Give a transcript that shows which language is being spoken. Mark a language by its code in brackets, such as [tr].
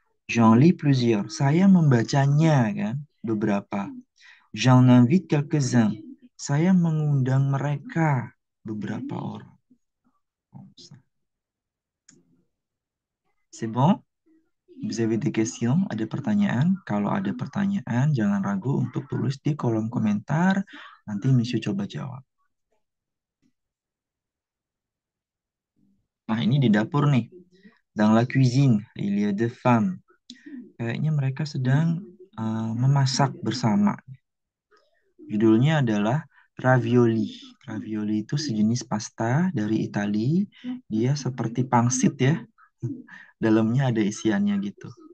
[fr] J'en lis plusieurs. [id] Saya membacanya kan, beberapa. [fr] J'en invite quelques-uns. [id] Saya mengundang mereka, beberapa orang. [fr] C'est bon? Vous avez des questions? [id] Ada pertanyaan? Kalau ada pertanyaan, jangan ragu untuk tulis di kolom komentar. Nanti Monsieur coba jawab. Nah, ini di dapur nih. [fr] Dans la cuisine, il y a deux femmes. [id] Kayaknya mereka sedang memasak bersama. Judulnya adalah ravioli. Ravioli itu sejenis pasta dari Italia. Dia seperti pangsit ya. Dalamnya ada isiannya gitu.